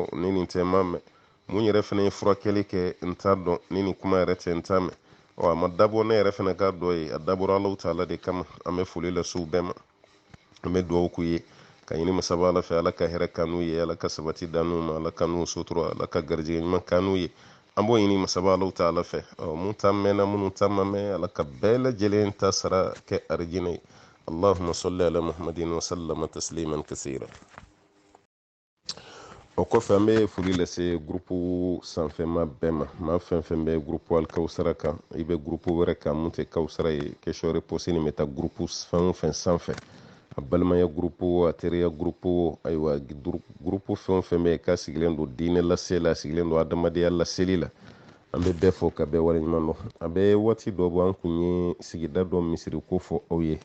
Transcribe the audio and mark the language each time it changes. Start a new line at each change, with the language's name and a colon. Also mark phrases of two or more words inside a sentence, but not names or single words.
Bambara: ni nin tɛ n m'a mɛn mun yɛrɛ fana ye furakɛli kɛ n t'a dɔn ni nin kuma yɛrɛ tɛ n t'a mɛn a ma dabɔ ne yɛrɛ fana k'a dɔ ye a dabɔra Alahu taala de kama an bɛ foli lase u bɛɛ ma an bɛ duwawu k'u ye ka ɲini masaba ala fɛ ala ka hɛrɛ kanu ye ala ka sabati danu ma ala ka n'u sutura ala ka garijɛgɛ ɲuman kanu ye an b'o ɲini masaba alaw ta ala fɛ mun ta mɛnna minnu ta ma mɛn ala ka bɛɛ lajɛlen ta sara kɛ arijinɛ ye
Arabic: اللهم صل على محمد وسلم تسليما كثيرا
Bambara: o kɔfɛ an bɛ foli lase grupu sanfɛma bɛɛ ma maa fɛn fɛn bɛ grupu alikawusara kan i bɛ grupu wɛrɛ kan mun tɛ kawusara ye
French: question réponse
Bambara: nin bɛ taa grupu fɛn o fɛn sanfɛ a balimaya grupu a teriya grupu ayiwa grupu fɛn o fɛn bɛ yen k'a sigilen don diinɛ lase la a sigilen don adamadenya laseli la an bɛ bɛɛ fɔ ka bɛɛ waleɲuman dɔn a bɛ waati dɔ bɔ an kun ye sigida dɔ misiri ko fɔ aw ye